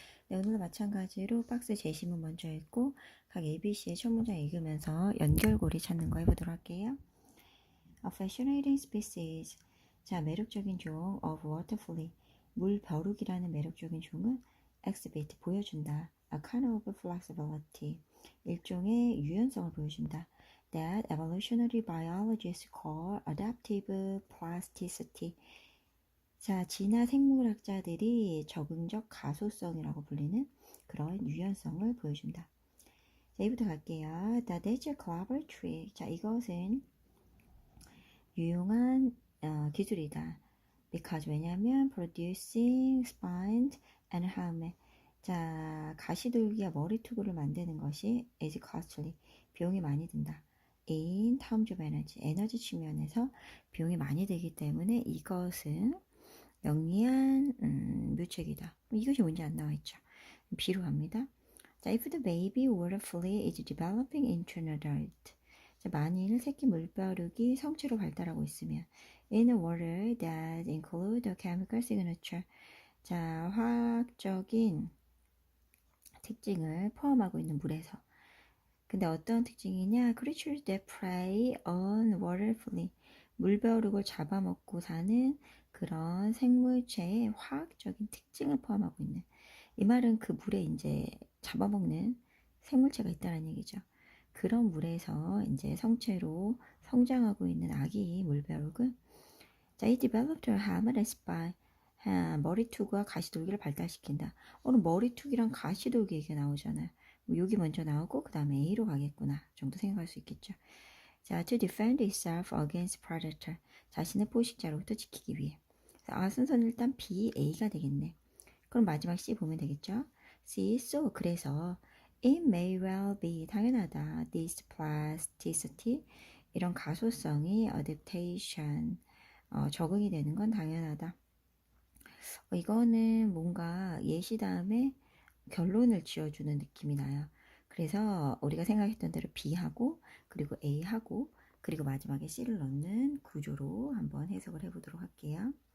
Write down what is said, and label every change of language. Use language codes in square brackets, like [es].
[ko] 네, 오늘도 마찬가지로 박스 제시문 먼저 읽고 각 ABC의 첫 문장 읽으면서 연결고리 찾는 거 해보도록 할게요. [en] A fascinating species. 자, [ko] 매력적인 종 [en] of waterfly. [ko] 물벼룩이라는 매력적인 종은 exhibit 보여준다. [en] A kind of flexibility. [ko] 일종의 유연성을 보여준다. [en] That evolutionary biologists call adaptive plasticity. [ko] 자, 진화 생물학자들이 적응적 가소성이라고 불리는 그런 유연성을 보여준다. 자, 이부터 갈게요. [en] That is a clever trick. [ko] 자, 이것은 유용한 기술이다. [en] Because [ko] 왜냐하면 [en] producing spines and helmet. [ko] 자, 가시돌기와 머리투구를 만드는 것이 [en] is costly. [ko] 비용이 많이 든다. [en] In terms of energy. [ko] 에너지 측면에서 비용이 많이 들기 때문에 이것은 영리한 묘책이다. 이것이 문제 안 나와 있죠. B로 갑니다. [en] 자, if the baby waterfly is developing into an adult. 자, [ko] 만일 새끼 물벼룩이 성체로 발달하고 있으면 [en] in a water that include a chemical signature. [ko] 자, 화학적인 특징을 포함하고 있는 물에서. 근데 어떤 특징이냐? [en] Creatures that prey on waterfly. [ko] 물벼룩을 잡아먹고 사는 그런 생물체의 화학적인 특징을 포함하고 있는. 이 말은 그 물에 이제 잡아먹는 생물체가 있다는 얘기죠. 그런 물에서 이제 성체로 성장하고 있는 아기 물벼룩은 자, [en] it developed a helmet spine. [ko] 머리투구와 가시돌기를 발달시킨다. 오늘 머리투기랑 가시돌기 얘기가 나오잖아요. 여기 먼저 나오고 그 다음에 A로 가겠구나 정도 생각할 수 있겠죠. [en] 자, to defend itself against predator. [ko] 자신의 포식자로부터 지키기 위해. 순서는 일단 B, A가 되겠네. 그럼 마지막 C 보면 되겠죠. [en] C, so [ko] 그래서 [en] it may well be [ko] 당연하다. [en] This plasticity [ko] 이런 가소성이 adaptation 적응이 되는 건 당연하다. 이거는 뭔가 예시 다음에 결론을 지어주는 느낌이 나요. 그래서 우리가 생각했던 대로 B하고 그리고 A하고 그리고 마지막에 C를 넣는 구조로 한번 해석을 해보도록 할게요.